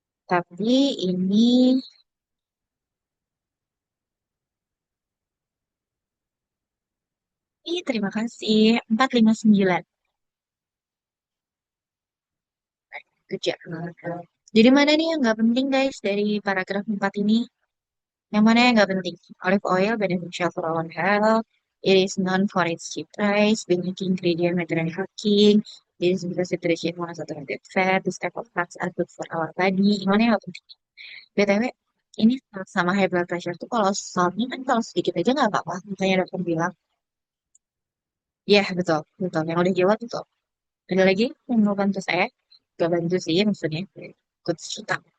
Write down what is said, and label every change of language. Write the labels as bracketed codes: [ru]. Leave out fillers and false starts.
[id] Tapi ini, terima kasih. 459. Kerja. Jadi mana nih yang nggak penting guys dari paragraf 4 ini? Yang mana yang nggak penting? [en] Olive oil beneficial for our health. It is known for its cheap price, being a key ingredient material cooking. It is because it rich in monounsaturated fat. This type of fats are good for our body. [id] Yang mana yang nggak penting? BTW, ini sama high blood pressure tuh kalau saltnya kan kalau sedikit aja nggak apa-apa. Makanya dokter bilang, ya betul, betul. Yang udah jawab betul. Ada lagi yang mau bantu saya? Gak bantu sih maksudnya. Ikut cerita.